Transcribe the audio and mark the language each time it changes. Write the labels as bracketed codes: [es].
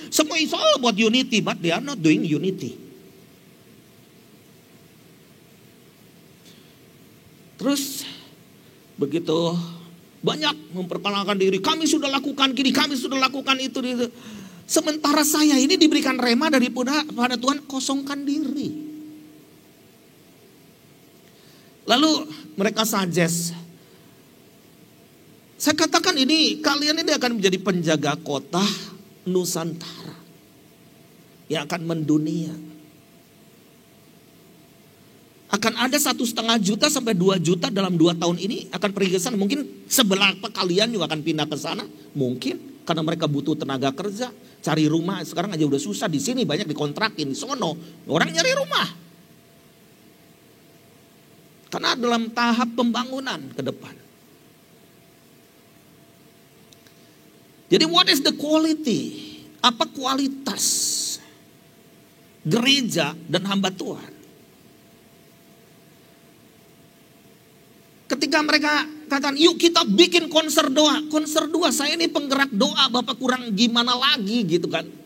[en] Semua it's all about unity, but they are not doing unity. [id] Terus begitu banyak memperkenalkan diri, kami sudah lakukan gini, kami sudah lakukan itu. Sementara saya ini diberikan rema daripada Tuhan, kosongkan diri. Lalu mereka suggest, saya katakan ini, kalian ini akan menjadi penjaga kota Nusantara yang akan mendunia. Akan ada 1,5 juta sampai 2 juta dalam 2 tahun ini akan pergi ke sana. Mungkin seberapa kalian juga akan pindah ke sana, mungkin karena mereka butuh tenaga kerja, cari rumah. Sekarang aja udah susah, di sini banyak dikontrakin, di sono orang nyari rumah. Karena dalam tahap pembangunan ke depan. [en] Jadi what is the quality? [id] Apa kualitas gereja dan hamba Tuhan? Ketika mereka katakan, yuk kita bikin konser doa. Konser doa, saya ini penggerak doa, Bapak kurang gimana lagi gitu kan.